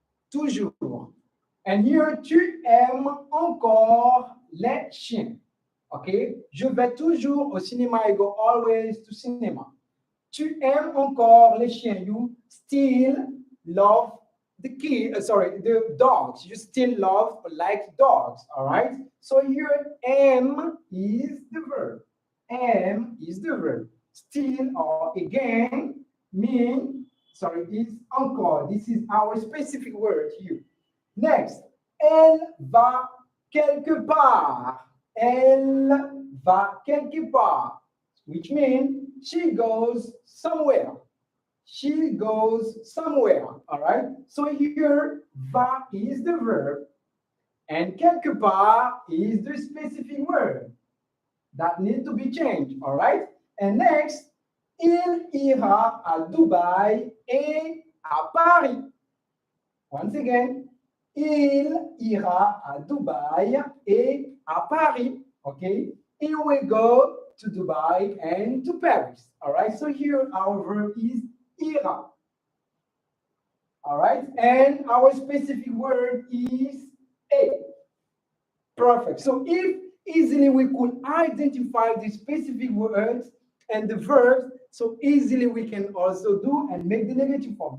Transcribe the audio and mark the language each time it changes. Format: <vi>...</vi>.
<fr>Toujours.</fr> <en>And here,</en> <fr>tu aimes encore les chiens. Okay? Je vais toujours au cinéma.</fr> <en>I go always to cinema.</en> <fr>Tu aimes encore les chiens.</fr> <en>You still love the dogs. You still love or like dogs. All right? So here, aime is the verb. Aime is the verb. Still or again is encore. This is our specific word here. Next,</en> <fr>elle va quelque part. Elle va quelque part,</fr> <en>which means she goes somewhere. She goes somewhere, all right? So here, va is the verb, and quelque part is the specific word that needs to be changed, all right? And next,</en> <fr>il ira à Dubaï et à Paris.</fr> <en>Once again,</en> <fr>il ira à Dubaï et à Paris.</fr> <en>Okay, he will go to Dubai and to Paris. All right, so here our verb is ira. All right, and our specific word is a. Perfect. So if easily we could identify the specific words and the verbs, so easily we can also do and make the negative form.</en>